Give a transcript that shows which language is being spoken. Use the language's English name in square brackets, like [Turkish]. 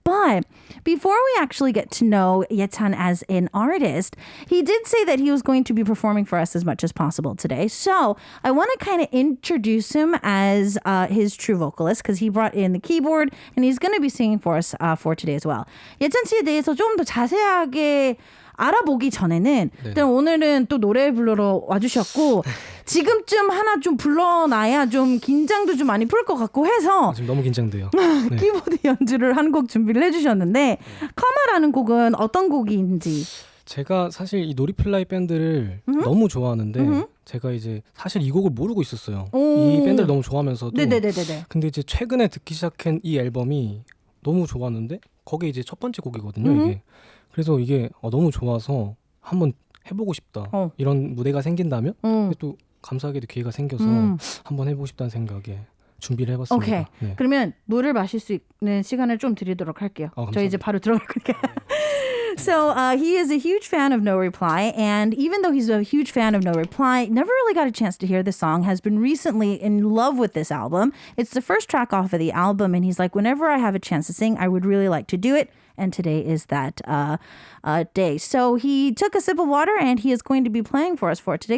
[English] But before we actually get to know Yetan as an artist, he did say that he was going to be performing for us as much as possible today. So I want to kind of introduce him as his true vocalist because he brought in the keyboard and he's going to be singing for us for today as well. [Korean] 예찬 씨에 대해서 좀 더 자세하게 알아보기 전에는 일단 오늘은 또 노래 부르러 와주셨고 지금쯤 하나 좀 불러놔야 좀 긴장도 좀 많이 풀 것 같고 해서 지금 너무 긴장돼요. 키보드 연주를 한 곡 준비를 해주셨는데 카마라는 곡은 어떤 곡인지 제가 사실 이 놀이플라이 밴드를 너무 좋아하는데 제가 이제 사실 이 곡을 모르고 있었어요. 이 밴드를 너무 좋아하면서도 네네네네. 근데 이제 최근에 듣기 시작한 이 앨범이 너무 좋았는데 거기에 이제 첫 번째 곡이거든요. 이게 그래서 이게 너무 좋아서 한번 해보고 싶다. 이런 무대가 생긴다면 또 감사하게도 기회가 생겨서 한번 해보고 싶다는 생각에 준비를 해봤습니다. 오케이. 네. 그러면 물을 마실 수 있는 시간을 좀 드리도록 할게요. 저희 이제 바로 들어갈 거니까. [English] So he is a huge fan of No Reply, and even though he's a huge fan of No Reply, never really got a chance to hear the song, has been recently in love with this album. It's the first track off of the album, and he's like, whenever I have a chance to sing, I would really like to do it. And today is that day. So he took a sip of water, and he is going to be playing for us for today.